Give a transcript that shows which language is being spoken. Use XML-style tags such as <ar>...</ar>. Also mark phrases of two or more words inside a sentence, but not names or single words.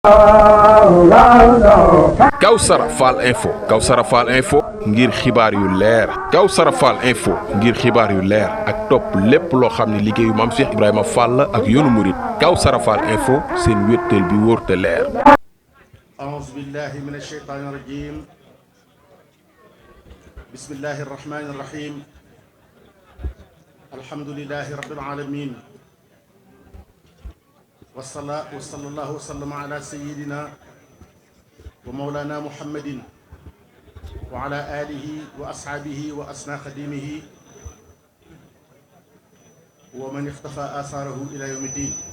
<wo>Kawsara Fall info ngir xibaar yu leer Kawsara Fall info ngir xibaar yu leer ak topp lépp loo xam ne liggéeyu Maam Cheikh Ibrahima Fall ak yoonu murit Kawsara Fall info seen wéttal bi wóor te leer.</wo> <ar>أعوذ بالله من الشيطان الرجيم بسم الله الرحمن الرحيم الحمد لله رب العالمين وصلى الله وسلم على سيدنا ومولانا محمد وعلى آله وأصحابه وأسنى خديمه ومن اختفى آثاره إلى يوم الدين.</ar>